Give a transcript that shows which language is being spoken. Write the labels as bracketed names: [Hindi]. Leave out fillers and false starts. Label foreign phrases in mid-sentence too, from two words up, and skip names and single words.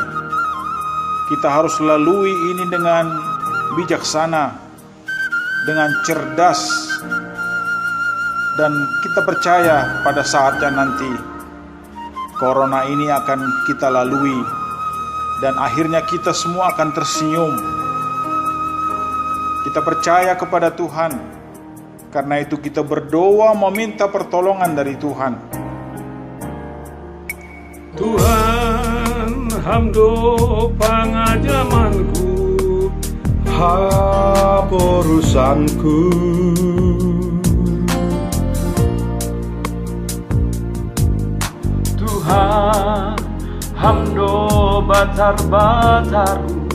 [Indonesian] Kita harus lalui ini dengan bijaksana, dengan cerdas, dan kita percaya pada saatnya nanti corona ini akan kita lalui dan akhirnya kita semua akan tersenyum. Kita percaya kepada Tuhan, karena itu kita berdoa meminta pertolongan dari Tuhan. [Batak Simalungun] Tuhan, hamdo pangajamanku, urusanku. Tuhan, hamdo batar-batarku,